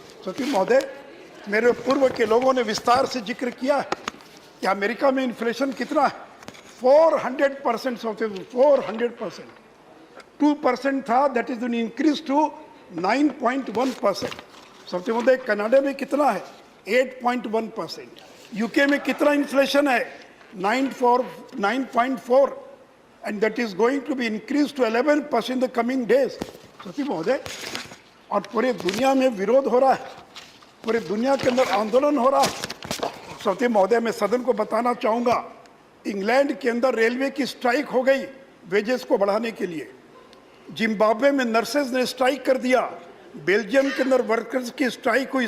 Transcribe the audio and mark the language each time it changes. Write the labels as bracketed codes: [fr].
[hi] सती महोदय, मेरे पूर्व के लोगों ने विस्तार से जिक्र किया है कि अमेरिका में इन्फ्लेशन कितना है, 400% सती, 400%, 2% था, [en] that is increase to [hi] 9.1%। सती महोदय, कनाडा में कितना है, 8.1%। यूके में कितना इन्फ्लेशन है, [en] 9.4, and that is going to be increased to 11% in the coming days। [hi] सती महोदय, और पूरे दुनिया में विरोध हो रहा है, पूरे दुनिया के अंदर आंदोलन हो रहा है। सती महोदय, मैं सदन को बताना चाहूँगा, इंग्लैंड के अंदर रेलवे की स्ट्राइक हो गई वेजेस को बढ़ाने के लिए। जिम्बाब्वे में नर्सेज ने स्ट्राइक कर दिया। बेल्जियम के अंदर वर्कर्स की स्ट्राइक हुई।